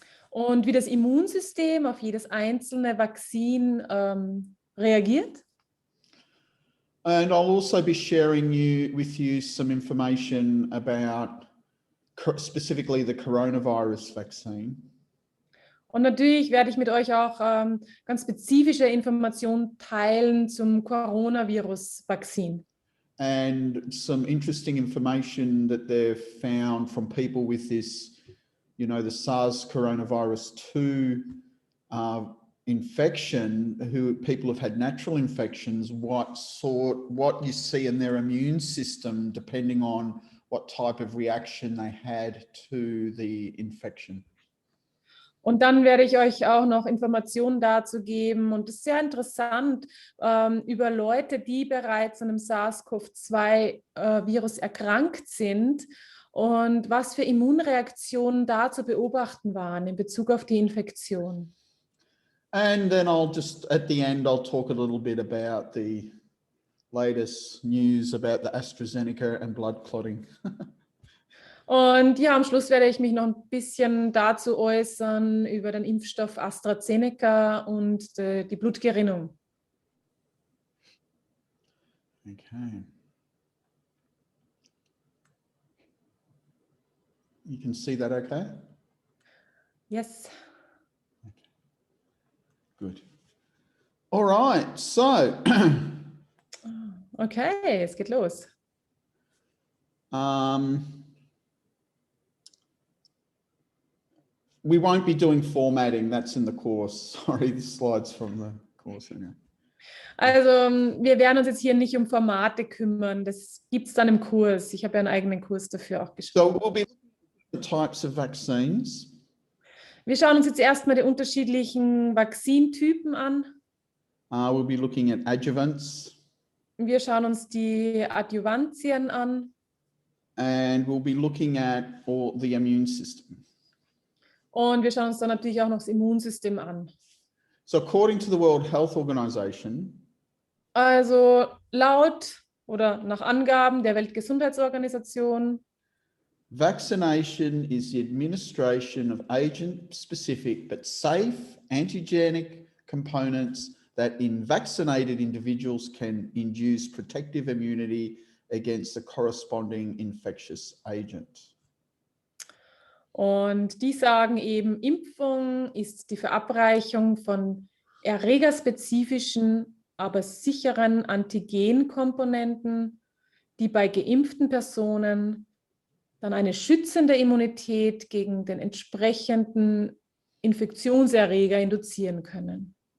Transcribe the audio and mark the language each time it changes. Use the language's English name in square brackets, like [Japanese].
[German] Und wie das Immunsystem auf jedes einzelne Vakzin reagiert. [English] And I'll also be sharing with you some information about specifically the coronavirus vaccine. [German] Und natürlich werde ich mit euch auch ganz spezifische Informationen teilen zum Coronavirus-Vakzin. [English] And some interesting information that they've found from people with this, you know, the SARS coronavirus 2 infection, people have had natural infections, what you see in their immune system, depending on what type of reaction they had to the infection. [German] Und dann werde ich euch auch noch Informationen dazu geben. Und es ist sehr interessant, über Leute, die bereits an einem SARS-CoV-2-Virus erkrankt sind und was für Immunreaktionen da zu beobachten waren in Bezug auf die Infektion. [English] And then at the end, I'll talk a little bit about the latest news about the AstraZeneca and blood clotting. [German] Und ja, am Schluss werde ich mich noch ein bisschen dazu äußern über den Impfstoff AstraZeneca und die Blutgerinnung. [English] Okay. You can see that okay? Yes. Okay. Good. All right, so. [German] Okay, es geht los. [English] We won't be doing formatting, that's in the course. Sorry, this slide's from the course. [German] Also wir werden uns jetzt hier nicht um Formate kümmern, das gibt es dann im Kurs. Ich habe ja einen eigenen Kurs dafür auch geschrieben. [English] So we'll be looking at the types of vaccines. [German] Wir schauen uns jetzt erstmal die unterschiedlichen Vakzintypen an. [English] We'll be looking at Adjuvants. [German] Wir schauen uns die Adjuvantien an. [English] And we'll be looking at all the immune system. [German] Und wir schauen uns dann natürlich auch noch das Immunsystem an. [English] So according to the World Health Organization, [German] also laut oder nach Angaben der Weltgesundheitsorganisation, [English] vaccination is the administration of agent-specific but safe antigenic components that in vaccinated individuals can induce protective immunity against the corresponding infectious agent. [German] Und die sagen eben, Impfung ist die Verabreichung von erregerspezifischen, aber sicheren Antigenkomponenten, die bei geimpften Personen dann eine schützende Immunität gegen den entsprechenden Infektionserreger induzieren können.